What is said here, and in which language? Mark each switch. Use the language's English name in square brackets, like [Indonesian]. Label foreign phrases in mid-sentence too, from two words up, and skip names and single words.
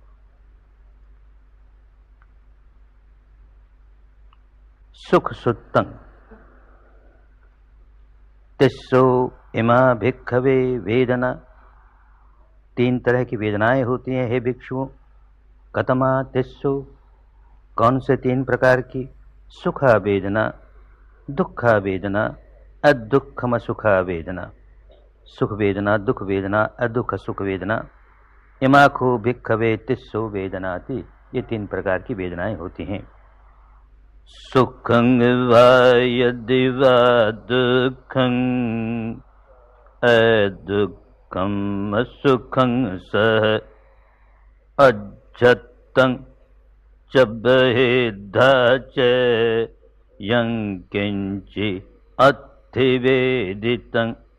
[Pali] सुख सुत्तं तिस्सो इमा भिक्खवे वेदना, [Hindi] 3 तरह की वेदनाएं होती हैं हे भिक्षुओं। [Pali] कतमा तिस्सो, [Hindi] कौन से 3 प्रकार की? [Pali] सुखा वेदना, दुखा वेदना, अदुखम सुखा वेदना। [Hindi] सुख वेदना, दुख वेदना, अदुख सुख वेदना। [Pali] इमाखो भिक्खवे तिस्सो वेदनाति, [Hindi] ये 3 प्रकार की वेदनाएं होती हैं। [Pali] सुखं वा यदि वा दुखं अदुखं सुखं सह अज्जतं च बहिद्धा च यं किंचि अत्थिवेदितं